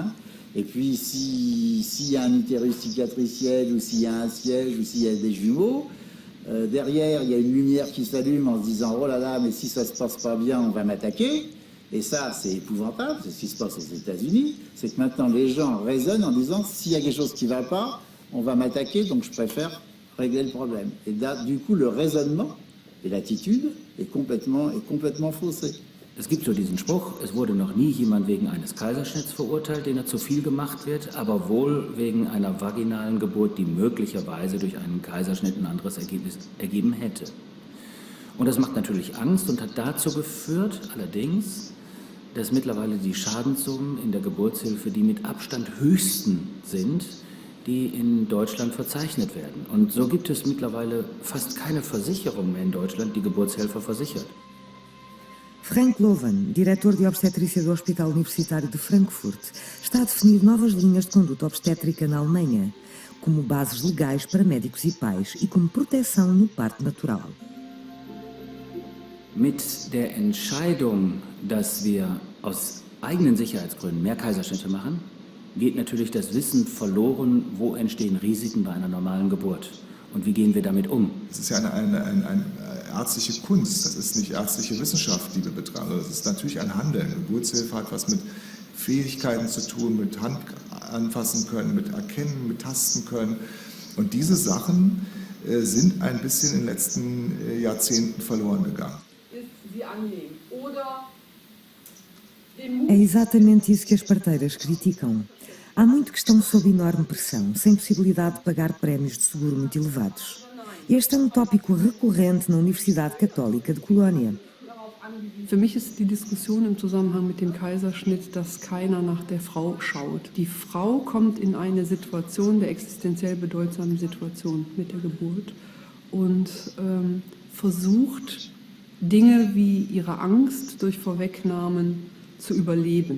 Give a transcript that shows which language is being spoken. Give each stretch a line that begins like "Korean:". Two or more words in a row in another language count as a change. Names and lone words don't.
French: Et puis s'il y a un utérus cicatriciel ou s'il y a un siège ou s'il y a des jumeaux, derrière il y a une lumière qui s'allume en se disant oh là là mais si ça se passe pas bien on va m'attaquer. Et ça, c'est épouvantable, c'est ce qui se passe aux États-Unis, c'est que maintenant les gens raisonnent en disant s'il y a quelque chose qui ne va pas, on va m'attaquer, donc je préfère régler le problème. Et là, du coup, le raisonnement et l'attitude est complètement faussé.
German: Es gibt so diesen Spruch, es wurde noch nie jemand wegen eines Kaiserschnitts verurteilt, den er zu viel gemacht wird, aber wohl wegen einer vaginalen Geburt, die möglicherweise durch einen Kaiserschnitt ein anderes Ergebnis ergeben hätte. Und das macht natürlich Angst und hat dazu geführt, allerdings, dass mittlerweile die Schadenssummen in der Geburtshilfe die mit Abstand höchsten sind, die in Deutschland verzeichnet werden. Und so gibt es mittlerweile fast keine Versicherung mehr in Deutschland, die Geburtshelfer versichert.
Portuguese: Frank Lovan, diretor de obstetrícia do Hospital Universitário de Frankfurt, está a definir novas linhas de conduta obstétrica na Alemanha, como bases legais para médicos e pais e como proteção no parto natural.
German: Mit der Entscheidung, dass wir aus eigenen Sicherheitsgründen mehr Kaiserschnitte machen, geht natürlich das Wissen verloren, wo entstehen Risiken bei einer normalen Geburt und wie gehen wir damit um. Es ist ja eine ärztliche Kunst, das ist nicht ärztliche Wissenschaft, die wir betreiben. Das ist natürlich ein Handeln. Geburtshilfe hat was mit Fähigkeiten zu tun, mit Hand anfassen können, mit erkennen, mit tasten können. Und diese Sachen sind ein bisschen in den letzten Jahrzehnten verloren gegangen. Sie annehmen oder
Portuguese: É exatamente isso que as parteiras criticam. Há muito que estão sob enorme pressão, sem possibilidade de pagar prémios de seguro muito elevados. Este é tópico recorrente na Universidade Católica de Colônia.
German: Für mich ist die Diskussion im Zusammenhang mit dem Kaiserschnitt, dass keiner nach der Frau schaut. Die Frau kommt in eine Situation, der existenziell bedeutsamen Situation mit der Geburt und versucht, Dinge wie ihre Angst durch Vorwegnahmen zu überleben.